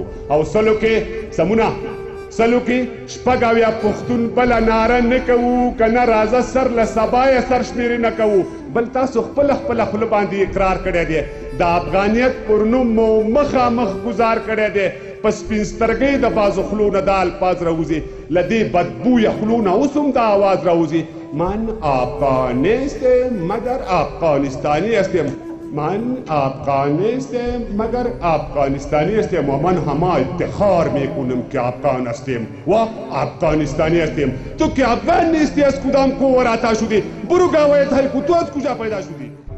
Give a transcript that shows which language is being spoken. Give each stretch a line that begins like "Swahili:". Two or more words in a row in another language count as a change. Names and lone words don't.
Pashto: او سلو کې سمونه سلو کې شپږ اویا پښتون بله ناره نه کوو، که نه راځه سر له سبا یې سر شمېرې نه کوو. بل تاسو خپله خوله باندې اقرار کړی دی، د افغانیت پر نوم مو مخامخ ګزار کړی دی. په سپین سترګۍ د بازو خلو نه دا الفاظ راوځي، له دې بدبویه خلو نه اوس هم دا آواز راوځي،
Persian: من افغانیست مگر افغانستانی هستم، من افغانیست مگر افغانستانی هستم و من همه افتخار میکنم که افغان هستم و افغانستانی هستم. تو که افغان نیستی از کدام قوه آتا شدی؟ برو گواهی تحریک، تو از کجا پیدا شدی؟